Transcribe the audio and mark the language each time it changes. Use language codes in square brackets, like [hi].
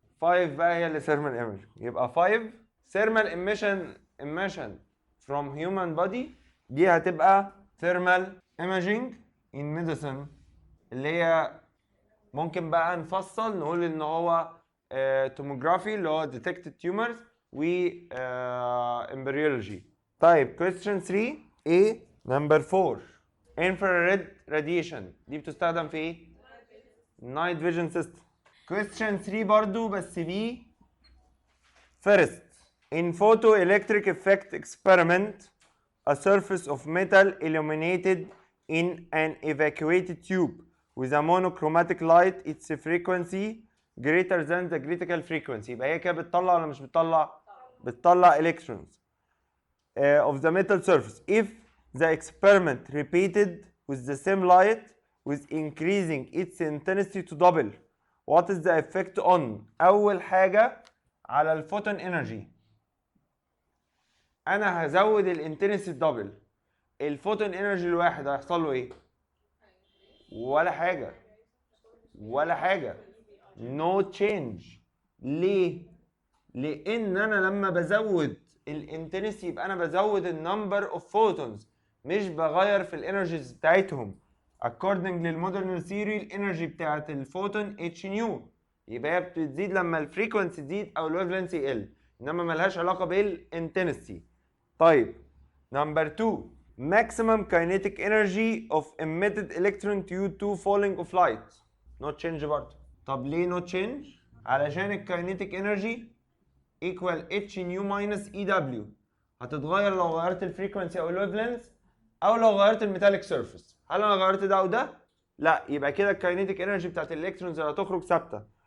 [ar] 5 بقى هي اللي ثيرمال ايمج. يبقى 5 ثيرمال [en] emission from human body، [ar] دي هتبقى ثيرمال ايمجينج in medicine، اللي هي ممكن بقى نفصل نقول ان هو توموجرافي اللي هو detected tumors و embryology. [en] طيب question 3 A number 4 infrared radiation [ar] دي بتستخدم في ايه؟ [en] night vision system. question 3 [ar] برضو بس [en] B first in photoelectric effect experiment a surface of metal illuminated in an evacuated tube with a monochromatic light its frequency greater than the critical frequency. [ar] يبقى هي كده بتطلع ولا مش بتطلع؟ بتطلع [en] electrons of the metal surface. If the experiment repeated with the same light with increasing its intensity to double, what is the effect on؟ [ar] أول حاجة على الفوتون انرجي. أنا هزود الانتنسيتي دبل. الفوتون انرجي الواحد هيحصل له ايه؟ ولا حاجه، ولا حاجه، نو تشينج. ليه؟ لان انا لما بزود الانتنسي يبقى انا بزود النمبر اوف فوتونز، مش بغير في الانرجيز بتاعتهم. according للمودرن ثيوري الانرجي بتاعت الفوتون اتش نيو، يبقى هي بتزيد لما الفريكونسي تزيد او الويف لينث يقل، انما ملهاش علاقه بالانتنسي. [en] طيب number 2 maximum kinetic energy of emitted electron due to falling of light no change برضه. [ar] طب ليه no change؟ علشان الكاينيتيك انرجي equal h نيو minus اي دبليو، هتتغير لو غيرت الفريكونسي او الويف لينث او لو غيرت الميتاليك سيرفيس. هل انا غيرت ده وده؟ لا، يبقى كده الكاينيتيك انرجي بتاعت الالكترونز اللي هتخرج ثابته.